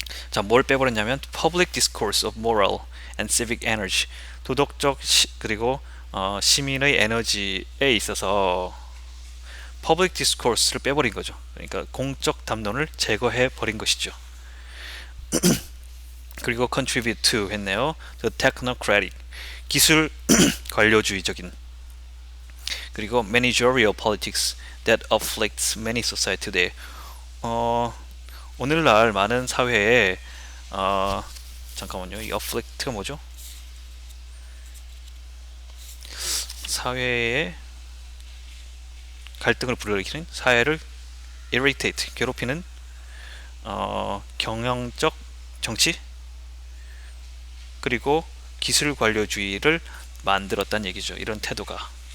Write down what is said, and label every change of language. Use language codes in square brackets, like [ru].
[ko] 자, 뭘 빼버렸냐면 [en] public discourse of moral and civic energy, [ko] 도덕적 그리고 시민의 에너지에 있어서 public discourse를 빼버린 거죠. 그러니까 공적 담론을 제거해 버린 것이죠. 그리고 contribute to 했네요. [en] the technocratic, [ko] 기술 관료주의적인, 그리고 [en] managerial politics that afflicts many society today. [ko] 오늘날 많은 사회에 잠깐만요. 이 afflict가 뭐죠? 사회에 갈등을 불러일으키는, 사회를 irritate, 괴롭히는 경영적 정치, 그리고 기술 관료주의를 만들었다는 얘기죠. 이런 태도가.